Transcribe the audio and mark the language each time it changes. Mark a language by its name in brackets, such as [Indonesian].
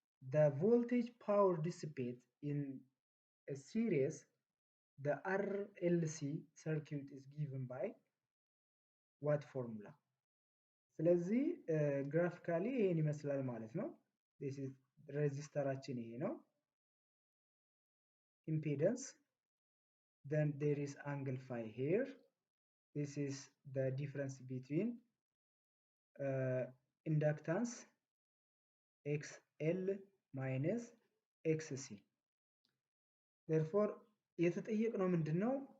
[English] The voltage power dissipate in a series. The RLC circuit is given by what formula? [Amharic] ስለዚህ ግራፊካሊ ይሄን ይመስላል ማለት ነው። this is ሬዚስተራችን ይሄ ነው። [English] impedance, then there is angle phi here. This is the difference between inductance XL minus XC. [Amharic] Therefore የተጠየቅነው ምንድነው?